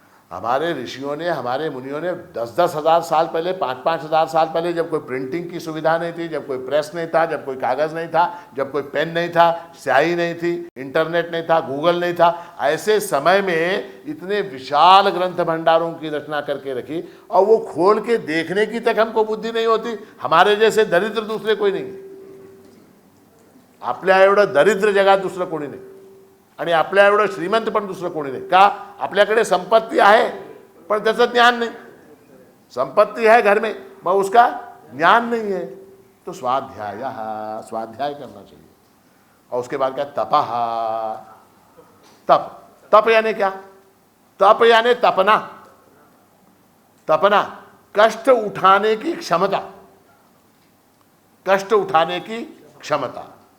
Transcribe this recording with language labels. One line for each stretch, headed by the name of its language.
Hindi: हमारे ऋषियों ने, हमारे मुनियों ने 10-10 हज़ार साल पहले, 5-5 हज़ार साल पहले, जब कोई प्रिंटिंग की सुविधा नहीं थी, जब कोई प्रेस नहीं था, जब कोई कागज़ नहीं था, जब कोई पेन नहीं था, स्याही नहीं थी, इंटरनेट नहीं था, गूगल नहीं था, ऐसे समय में इतने विशाल ग्रंथ भंडारों की रचना करके रखी, और वो खोल के देखने की तक हमको बुद्धि नहीं होती। हमारे जैसे दरिद्र दूसरे कोई नहीं,
Marathi: आपल्या एवढं दरिद्र जगात दुसरं कोणी नाही, आणि आपल्या एवढं श्रीमंत पण दुसरं कोणी नाही. का? आपल्याकडे संपत्ती आहे पण त्याचं ज्ञान नाही.
Hindi: संपत्ती है घर में मगर उसका ज्ञान नहीं है. तो स्वाध्याय, स्वाध्याय करना चाहिए. और उसके बाद क्या? तपः. तप. तप यानी क्या? तप यानी तपना. तपना, कष्ट उठाने की क्षमता. कष्ट उठाने की क्षमता.